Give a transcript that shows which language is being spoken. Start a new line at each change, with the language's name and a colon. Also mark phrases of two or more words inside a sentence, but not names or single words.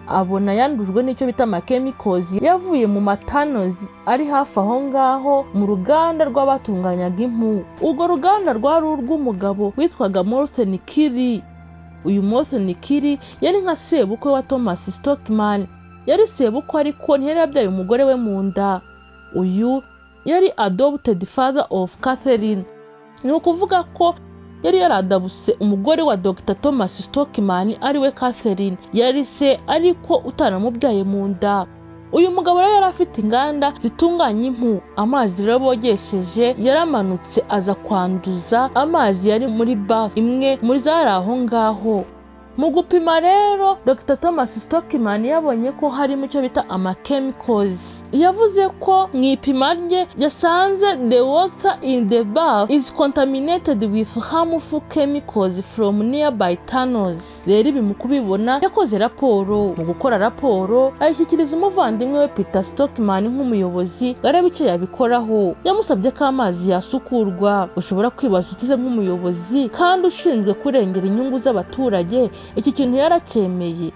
Kinyarwanda: Abona yandujwe n'icyo bita chemicals yavuye mu matanozi ari hafi aho ngaho mu ruganda rw'abatunganyaga impu. Urwo ruganda rwari urw'umugabo witwaga Morten Kiri. Uyu Morten Kiri yari nka sebukwe wa Thomas Stockman. Yari sebukwe ariko ntiyari yabyaye umugore we mu nda. Uyu yari
English: adopted father of
Kinyarwanda: Catherine. Ni ukuvuga ko yari yaradabuse umugore wa Dr. Thomas Stockman ari we Catherine. Yari se ariko utaramubyaye mu nda. Uyu mugabo rero yari afite inganda zitunganya impu. Amazi rero bogesheje yaramanutse aza kwanduza amazi yari muri bafu imwe muri zari aho ngaho. Mu gupima rero Dr. Thomas Stockman yabonye ko harimo icyo bita chemicals. Yavuze ko mu ipima rye yasanze
English: the water in the bath is contaminated with harmful chemicals from nearby tunnels.
Kinyarwanda: Rero ibi mu kubibona yakoze raporo. Mu gukora raporo ayishyikiriza umuvandimwe we Peter Stockman nk'umuyobozi gareba icyo yabikoraho. Yamusabye ko amazi yasukurwa. Ushobora kwibaza utize nk'umuyobozi kandi ushinzwe kurengera inyungu z'abaturage, iki kintu yaracyemeye?